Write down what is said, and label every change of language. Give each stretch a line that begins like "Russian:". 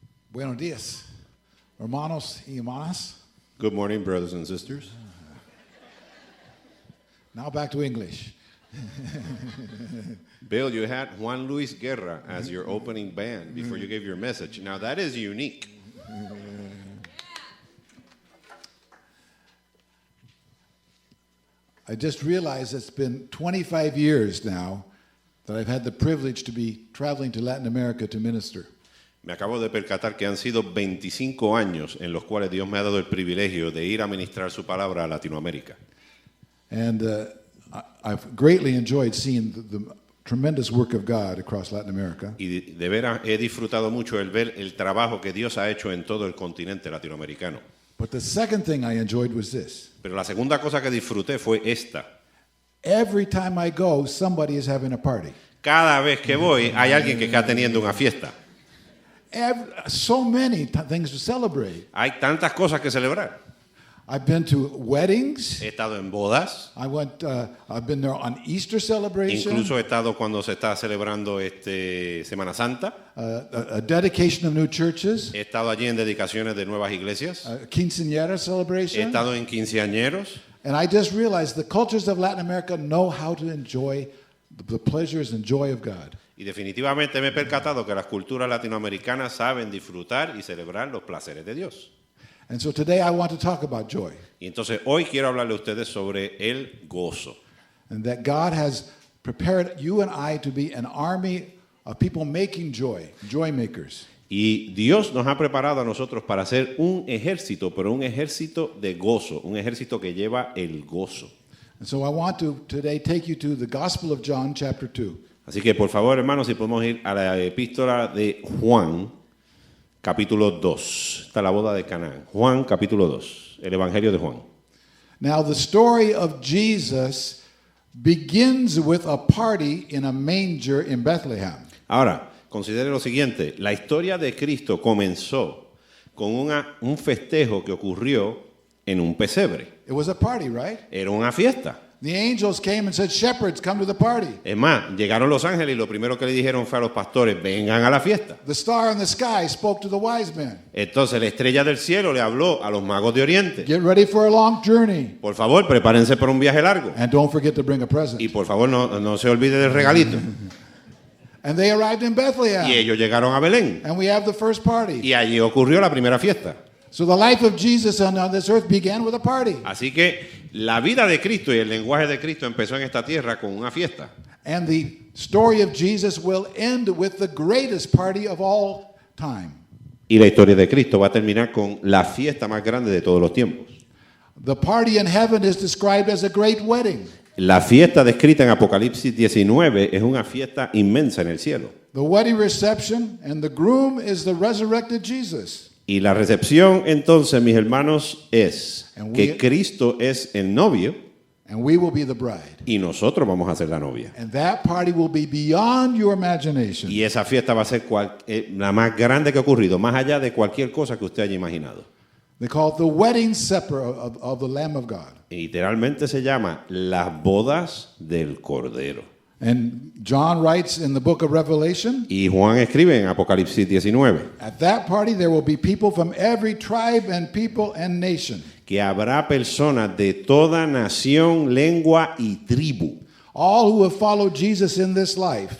Spanish: Buenos días, hermanos y hermanas.
English: Good morning, brothers and sisters. Now back to English. Bill, you had Juan Luis Guerra as your opening band before you gave your message. Now that is unique. I just realized it's been 25 years now that I've had the privilege to be traveling to Latin America to minister.
Spanish: Me acabo de percatar que han sido 25 años en los cuales Dios me ha dado el privilegio de ir a ministrar su palabra a Latinoamérica.
English: And I've greatly enjoyed seeing the tremendous work of God across Latin America.
Spanish: Y de veras he disfrutado mucho el ver el trabajo que Dios ha hecho en todo el continente latinoamericano.
English: But the second thing I enjoyed was this.
Spanish: Pero la segunda cosa que disfruté fue esta.
English: Every time I go, somebody is having a party.
Spanish: Cada vez que voy hay alguien que está teniendo una fiesta.
English: So many things to celebrate.
Spanish: Hay tantas cosas que celebrar.
English: I've been to weddings.
Spanish: He estado en bodas.
English: I've been there on Easter celebration.
Spanish: Incluso he estado cuando se está celebrando Semana Santa.
English: A dedication of new churches.
Spanish: He estado allí en dedicaciones de nuevas iglesias.
English: Quinceañera
Spanish: He
English: celebration.
Spanish: estado en quinceañeros.
English: And I just realized the cultures of Latin America know how to enjoy the pleasures and joy of God.
Spanish: Y definitivamente me he percatado que las culturas latinoamericanas saben disfrutar y celebrar los placeres de Dios.
English: And so today I want to talk about joy.
Spanish: Y entonces hoy quiero hablarle a ustedes sobre el gozo.
English: And that God has prepared you and I to be an army of people making joy, joy makers.
Spanish: Y Dios nos ha preparado a nosotros para ser un ejército, pero un ejército de gozo, un ejército que lleva el gozo.
English: And so I want to today take you to the Gospel of John chapter 2.
Spanish: Así que por favor, hermanos, si podemos ir a la epístola de Juan, capítulo 2. Está la boda de Canaán. Juan, capítulo 2. El Evangelio de Juan.
English: Now the story of Jesus begins with a party in a manger in Bethlehem.
Spanish: Ahora, considere lo siguiente. La historia de Cristo comenzó con un festejo que ocurrió en un pesebre.
English: It was a party, right?
Spanish: Era una fiesta.
English: The angels came and said, "Shepherds, come to the party."
Spanish: Es más, llegaron los ángeles y lo primero que le dijeron fue a los pastores, vengan a la fiesta.
English: The star in the sky spoke to the wise men.
Spanish: Entonces la estrella del cielo le habló a los magos de Oriente.
English: Get ready for a long journey.
Spanish: Por favor, prepárense para un viaje largo.
English: And don't forget to bring a present.
Spanish: Y por favor, no se olvide del regalito.
English: And they arrived in Bethlehem.
Spanish: Y ellos llegaron a Belén.
English: And we have the first party.
Spanish: Y allí ocurrió la primera fiesta.
English: So the life of Jesus on this earth began with a party.
Spanish: Así que la vida de Cristo y el lenguaje de Cristo empezó en esta tierra con una fiesta.
English: And the story of Jesus will end with the greatest party of all time.
Spanish: Y la historia de Cristo va a terminar con la fiesta más grande de todos los tiempos.
English: The party in heaven is described as a great wedding.
Spanish: La fiesta descrita en Apocalipsis 19 es una fiesta inmensa en el cielo.
English: The wedding reception and the groom is the resurrected Jesus.
Spanish: Y la recepción, entonces, mis hermanos, es
English: And
Spanish: que Cristo es el novio
English: And we will be the bride.
Spanish: y nosotros vamos a ser la novia.
English: And that party will be beyond your imagination.
Spanish: Y esa fiesta va a ser la más grande que ha ocurrido, más allá de cualquier cosa que usted haya imaginado.
English: They call it the wedding supper of the Lamb of God.
Spanish: Y literalmente se llama las bodas del Cordero.
English: And John writes in the book of Revelation,
Spanish: Y Juan escribe en Apocalipsis 19
English: at that party there will be people from every tribe and people and nation.
Spanish: que habrá personas de toda nación, lengua y tribu.
English: All who have followed Jesus in this life